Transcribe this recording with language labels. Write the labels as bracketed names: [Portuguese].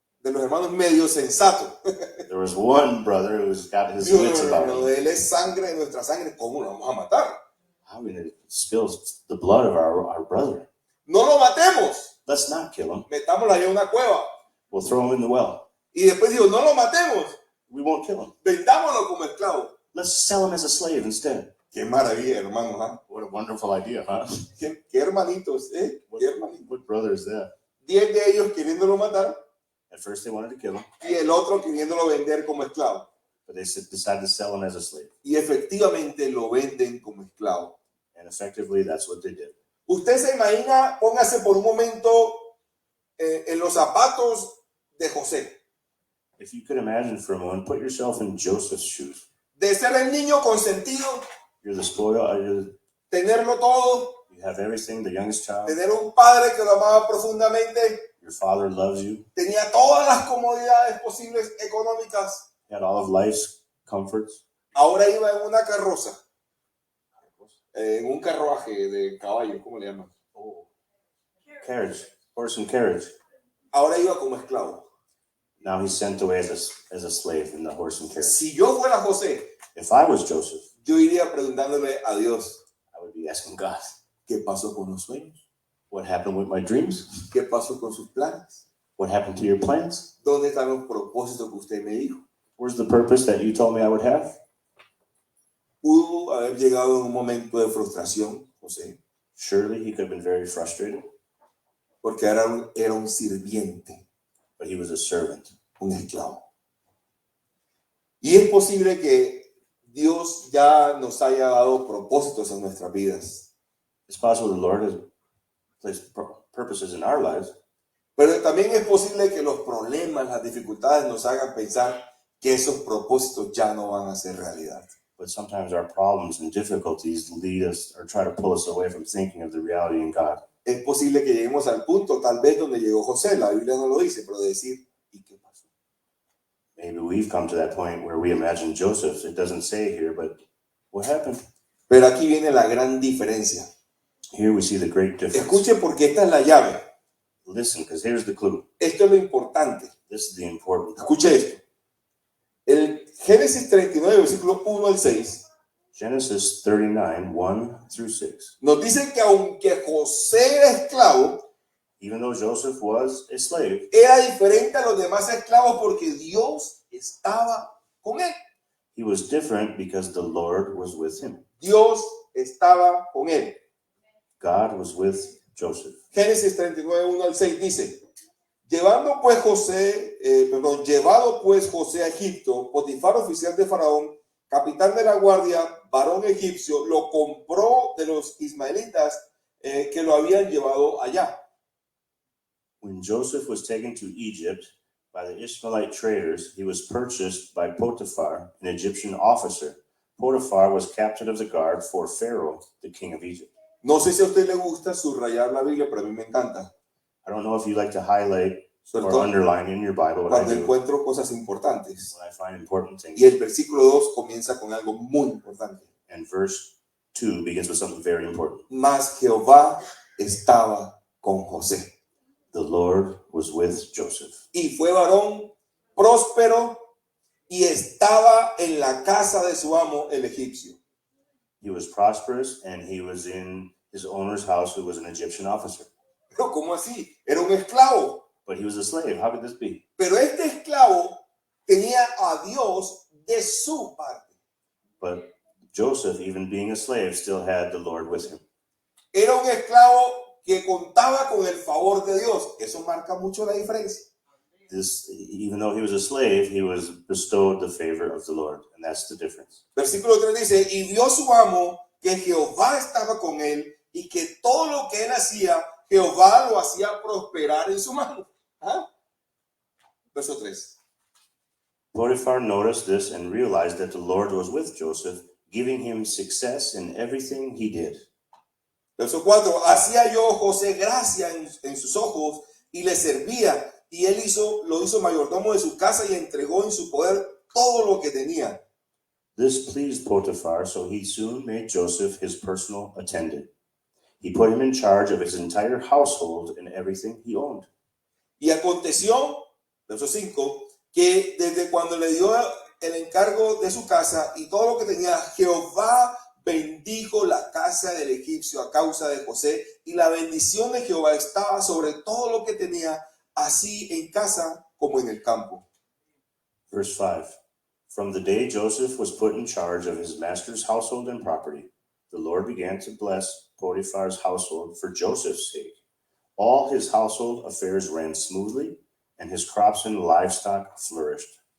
[Spanish] de los hermanos medio sensato. [English] There was one brother who's got his [Spanish] Dijo, [English] wits about [Spanish] no, [English] him. [Spanish] él es sangre de nuestra sangre, ¿cómo lo vamos a matar? [English] I mean, it spills the blood of our brother. [Spanish] No lo matemos, [English] Let's not kill him. [Spanish] metámoslo ahí en una cueva. [English] We'll throw him in the well. [Spanish] Y después dijo, no lo matemos, [English] We won't kill him. [Spanish] vendámoslo como esclavo. [English] Let's sell him as a slave instead. [Spanish] Qué maravilla, hermanos, ¿ah? [English] What a wonderful idea, huh? [Spanish] Qué hermanitos, ¿eh? Qué hermanitos. [English] What brother is that? [Spanish] 10 de ellos queriéndolo matar [English] At first they wanted to kill him, [Spanish] y el otro queriéndolo vender como esclavo. [English] but they decided to sell him as a slave. [Spanish] Y efectivamente lo venden como esclavo. [English] And effectively, that's what they did. [Spanish] Usted se imagina, póngase por un momento en los zapatos de José. [English] If you could imagine for a moment, put yourself in Joseph's shoes. [Spanish] De ser el niño consentido, [English] You're the spoil. [Spanish] tenerlo todo, [English] You have everything, the youngest child. [Spanish] tener un padre que lo amaba profundamente, [English] Your father loves you. [Spanish] tenía todas las comodidades posibles económicas. [English] You had all of life's comforts. [Spanish] Ahora iba en una carroza, en un carruaje de caballo, ¿cómo le llaman? [English] Carriage, horse and carriage. [Spanish] Ahora iba como esclavo. [English] Now he's sent away as a slave in the horse and carriage. [Spanish] Si yo fuera José, [English] If I was Joseph, [Spanish] yo iría preguntándole a Dios, [English] I would be asking God, [Spanish] ¿qué pasó con los sueños? [English] what happened with my dreams? [Spanish] ¿Qué pasó con sus planes? [English] What happened to your plans? [Spanish] ¿Dónde están los propósitos que usted me dijo? [English] Where's the purpose that you told me I would have? [Spanish] Pudo haber llegado en un momento de frustración, José, [English] Surely he could have been very frustrated, [Spanish] porque era un sirviente, [English] but he was a servant. [Spanish] un esclavo. Y es posible que Dios ya nos haya dado propósitos en nuestras vidas, [English] It's possible the Lord has placed purposes in our lives, [Spanish] pero también es posible que los problemas, las dificultades nos hagan pensar que esos propósitos ya no van a ser realidad. [English] but sometimes our problems and difficulties lead us or try to pull us away from thinking of the reality in God. [Spanish] Es posible que lleguemos al punto, tal vez donde llegó José, la Biblia no lo dice, pero de decir, ¿y qué pasó? [English] Maybe we've come to that point where we imagine Joseph. It doesn't say here, but what happened? [Spanish] Pero aquí viene la gran diferencia. [English] Here we see the great difference. [Spanish] Escuche porque esta es la llave. [English] Listen, because here's the clue. [Spanish] Esto es lo importante. [English] This is the important part. [Spanish] Escuche esto. El Génesis 39, versículo 1 al 6, [English] Genesis 39, 1 through 6. [Spanish] nos dice que aunque José era esclavo, [English] Even though Joseph was a slave, [Spanish] era diferente a los demás esclavos porque Dios estaba con él. [English] he was different because the Lord was with him. [Spanish] Dios estaba con él. [English] God was with Joseph. [Spanish] Génesis 39, 1 al 6 dice, llevado pues José a Egipto, Potifar, oficial de Faraón, capitán de la guardia, varón egipcio, lo compró de los ismaelitas que lo habían llevado allá. [English] When Joseph was taken to Egypt by the Ishmaelite traders, he was purchased by Potiphar, an Egyptian officer. Potiphar was captain of the guard for Pharaoh, the king of Egypt. [Spanish] No sé si a usted le gusta subrayar la Biblia, pero a mí me encanta. [English] I don't know if you like to highlight [Spanish] Sobre [English] or [Spanish] todo [English] underline in your Bible what I [Spanish] cuando [English] do [Spanish] encuentro cosas importantes. [English] when I find important things. [Spanish] Y el versículo 2 comienza con algo muy importante. [English] And verse 2 begins with something very important. [Spanish] Mas Jehová estaba con José. [English] The Lord was with Joseph. [Spanish] Y fue varón próspero y estaba en la casa de su amo, el egipcio. [English] He was prosperous and he was in his owner's house, who was an Egyptian officer. [Spanish] Pero ¿cómo así? Era un esclavo. [English] But he was a slave. How could this be? [Spanish] Pero este esclavo tenía a Dios de su parte. [English] But Joseph, even being a slave, still had the Lord with him. [Spanish] Era un esclavo que contaba con el favor de Dios. Eso marca mucho la diferencia. [English] This, even though he was a slave, he was bestowed the favor of the Lord, and that's the difference. [Spanish] Versículo 3 dice, y vio su amo que Jehová estaba con él y que todo lo que él hacía, Jehová lo hacía prosperar en su mano. ¿Ah? Verso 3. [English] Potiphar noticed this and realized that the Lord was with Joseph, giving him success in everything he did. [Spanish] Verso 4. Hacía yo José gracia en sus ojos y le servía, y él lo hizo mayordomo de su casa y entregó en su poder todo lo que tenía. [English] This pleased Potiphar, so he soon made Joseph his personal attendant. He put him in charge of his entire household and everything he owned. [Spanish] Y aconteció, verso 5, que desde cuando le dio el encargo de su casa y todo lo que tenía, Jehová bendijo la casa del egipcio a causa de José, y la bendición de Jehová estaba sobre todo lo que tenía, así en casa como en el campo. [English] Verse 5. From the day Joseph was put in charge of his master's household and property, the Lord began to bless Potiphar's household for Joseph's sake. All his household affairs ran smoothly, and his crops and livestock flourished.